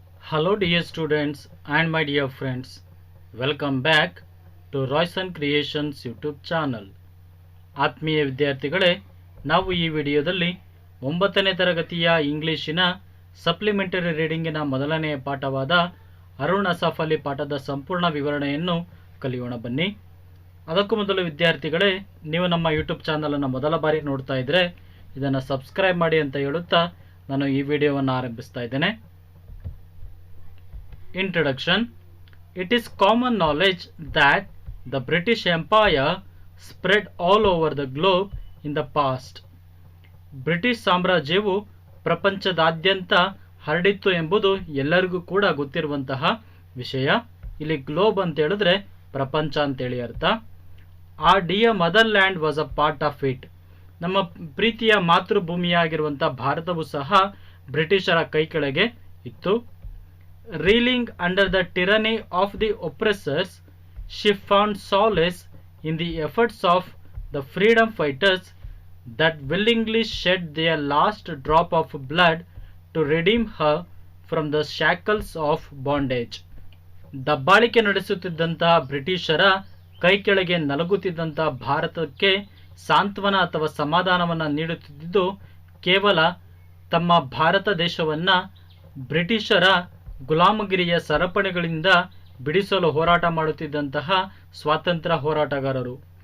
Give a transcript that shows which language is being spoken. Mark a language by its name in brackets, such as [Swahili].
[English] Hello dear students and my dear friends. Welcome back to Royson Creations YouTube channel. [Kannada] ಆತ್ಮೀಯ ವಿದ್ಯಾರ್ಥಿಗಳೇ, ನಾವು ಈ ವಿಡಿಯೋದಲ್ಲಿ 9ನೇ ತರಗತಿಯ ಇಂಗ್ಲಿಷಿನ ಸಪ್ಲಿಮೆಂಟರಿ ರೀಡಿಂಗಿನ ಮೊದಲನೆಯ ಪಾಠವಾದ ಅರುಣ್ ಅಸಾಫ್ ಅಲಿ ಪಾಠದ ಸಂಪೂರ್ಣ ವಿವರಣೆಯನ್ನು ಕಲಿಯೋಣ ಬನ್ನಿ. ಅದಕ್ಕೂ ಮೊದಲು ವಿದ್ಯಾರ್ಥಿಗಳೇ, ನೀವು ನಮ್ಮ ಯೂಟ್ಯೂಬ್ ಚಾನಲನ್ನು ಮೊದಲ ಬಾರಿ ನೋಡ್ತಾ ಇದ್ದರೆ ಇದನ್ನು ಸಬ್ಸ್ಕ್ರೈಬ್ ಮಾಡಿ ಅಂತ ಹೇಳುತ್ತಾ ನಾನು ಈ ವಿಡಿಯೋವನ್ನು ಆರಂಭಿಸ್ತಾ ಇದ್ದೇನೆ. [English] Introduction. It is common knowledge that the British Empire spread all over the globe in the past. [Kannada] British ಸಾಮ್ರಾಜ್ಯವು ಪ್ರಪಂಚದಾದ್ಯಂತ ಹರಡಿತ್ತು ಎಂಬುದು ಎಲ್ಲರಿಗೂ ಕೂಡ ಗೊತ್ತಿರುವಂತಹ ವಿಷಯ. ಇಲ್ಲಿ ಗ್ಲೋಬ್ ಅಂತ ಹೇಳಿದ್ರೆ ಪ್ರಪಂಚ ಅಂತೇಳಿ ಅರ್ಥ. [English] Our dear motherland was a part of it. [Kannada] ನಮ್ಮ ಪ್ರೀತಿಯ ಮಾತೃಭೂಮಿಯಾಗಿರುವಂಥ ಭಾರತವು ಸಹ ಬ್ರಿಟಿಷರ ಕೈ ಕೆಳಗೆ ಇತ್ತು. [English] Reeling under the tyranny of the oppressors, she found solace in the efforts of the freedom fighters that willingly shed their last drop of blood to redeem her from the shackles of bondage. [Kannada] ದಬ್ಬಾಳಿಕೆ ನಡೆಸುತ್ತಿದ್ದಂತಹ ಬ್ರಿಟಿಷರ ಕೈ ಕೆಳಗೆ ನಲಗುತ್ತಿದ್ದಂತಹ ಭಾರತಕ್ಕೆ ಸಾಂತ್ವನ ಅಥವಾ ಸಮಾಧಾನವನ್ನು ನೀಡುತ್ತಿದ್ದು ಕೇವಲ ತಮ್ಮ ಭಾರತ ದೇಶವನ್ನು ಬ್ರಿಟಿಷರ ಗುಲಾಮಗಿರಿಯ ಸರಪಣಿಗಳಿಂದ ಬಿಡಿಸಲು ಹೋರಾಟ ಮಾಡುತ್ತಿದ್ದಂತಹ ಸ್ವಾತಂತ್ರ್ಯ ಹೋರಾಟಗಾರರು.